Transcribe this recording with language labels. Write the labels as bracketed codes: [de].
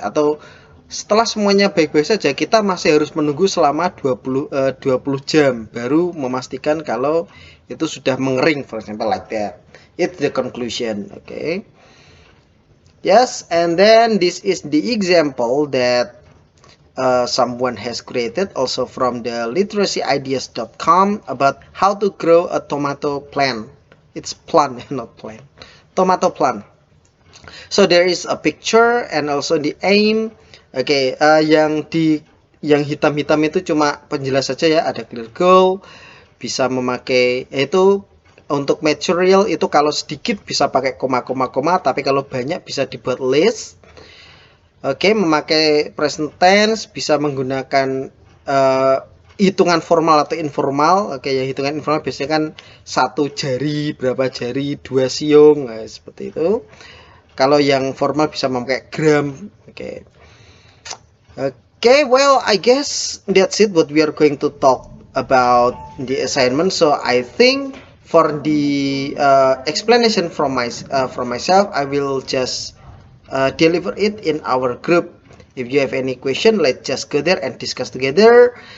[id] Atau setelah semuanya baik-baik saja, kita masih harus menunggu selama 20 jam baru memastikan kalau itu sudah mengering, [en] for example, like that. It's the conclusion, okay? Yes, and then this is the example that someone has created also from the literacyideas.com about how to grow a tomato plant. It's plant, not plant. Tomato plant. So there is a picture and also the aim. [id] Okay, yang hitam-hitam itu cuma penjelas saja ya. Ada clear goal, bisa memakai itu untuk material itu kalau sedikit bisa pakai koma, tapi kalau banyak bisa dibuat list. Oke, memakai present tense, bisa menggunakan hitungan formal atau informal. Oke, yang hitungan informal biasanya kan 1 jari, berapa jari, 2 siung, seperti itu. Kalau yang formal bisa memakai gram. Oke. [en] Okay, well, I guess that's it what we are going to talk about the assignment. So I think for the explanation from myself, I will just deliver it in our group. If you have any question, let's just go there and discuss together.